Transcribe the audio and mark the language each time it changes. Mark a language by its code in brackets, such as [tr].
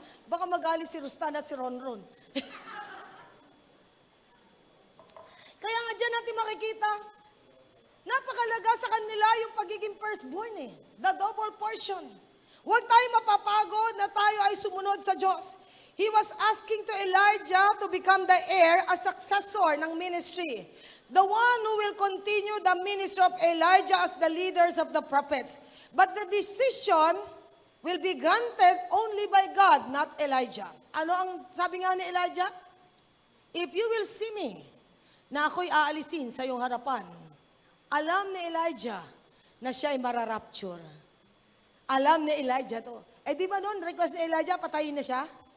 [tl] Baka magalit si Rustan at si Ronron. Kaya nga dyan natin makikita, napakalaga sa kanila yung pagiging firstborn eh. [en] The double portion. [tl] Huwag tayo mapapagod na tayo ay sumunod sa Diyos. [en] he was asking to Elijah to become the heir, a successor ng ministry. The one who will continue the ministry of Elijah as the leaders of the prophets. But the decision will be granted only by God, not Elijah. [tl] Ano ang sabi nga ni Elijah? [en] If you will see me, [tl] na ako'y aalisin sa iyong harapan, alam ni Elijah na siya ay mararapture. Alam ni Elijah to. Eh di ba noon, request ni Elijah, patayin na siya?